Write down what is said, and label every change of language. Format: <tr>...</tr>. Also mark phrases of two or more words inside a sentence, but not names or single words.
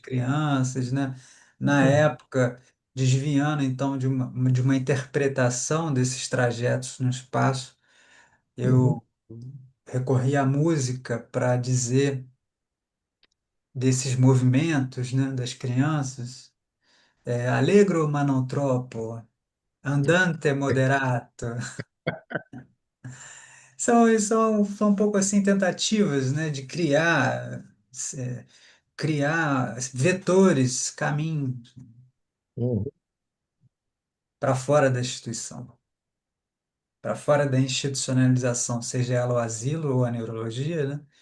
<pt>das crianças, né? Na</pt> <es>Sí.</es> <pt>época, desviando então de uma interpretação desses trajetos no espaço, Ujú. eu recorri à música para dizer desses movimentos, né, das crianças.</pt> <it>Allegro ma non troppo, andante moderato.</it> <pt>São um pouco assim tentativas, né, de eh, criar vetores, caminhos Ujú. para fora da instituição, para fora da institucionalização, seja ela o asilo ou a neurologia, né?</pt>